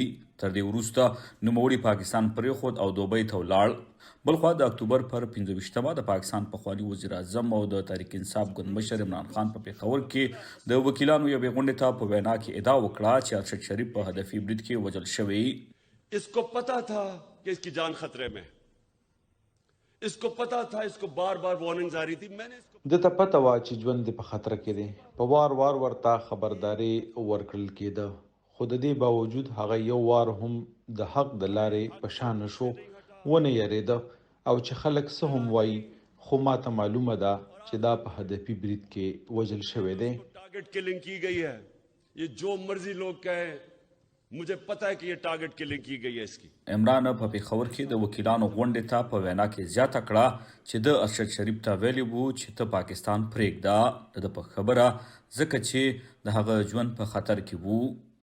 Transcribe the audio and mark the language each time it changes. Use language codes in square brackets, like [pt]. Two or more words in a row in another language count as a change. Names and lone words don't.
[ps] تر دې وروسته نوموړي پاکستان پرېښود او دوبۍ ته ولاړ. بلخوا د اکتوبر پر 15 د پاکستان پخواني وزیر اعظم او د تحریک انصاف ګوند مشر عمران خان په پېښور کې د وکیلانو یوې غونډې ته په وینا کې ادعا وکړه چې ارشد شریف په هدفي برید کې وژل شوی. [ur] اس کو پتا تھا کہ اس کی جان خطرے میں، اس کو پتا تھا، اس کو بار بار وارننگ جاری تھی. मैंने [ps] د ته پته وا چې ژوند په خطر کې دی. په وار ورته خبرداري ورکړل کېده، خو د دې باوجود هغه یو وار هم د حق د لارې په شان نشو ونه یریده او چې خلک څه هم وایي خو ماته معلومه ده چې دا په هدفي برید کې وژل شوی دی. [en] target killing [ur] کی گئی ہے. یہ جو مرضی لوگ کہیں، مجھے پتا ہے کہ یہ [en] target killing [ur] کی گئی ہے اس کی. [ps] عمران په پېښور کې د وکیلانو غونډې ته په وینا کې زیاته کړه چې د ارشد شریف ته ویلي وو چې ته پاکستان پرېږده. د په خبره ځکه چې د هغه ژوند په خطر کې وو.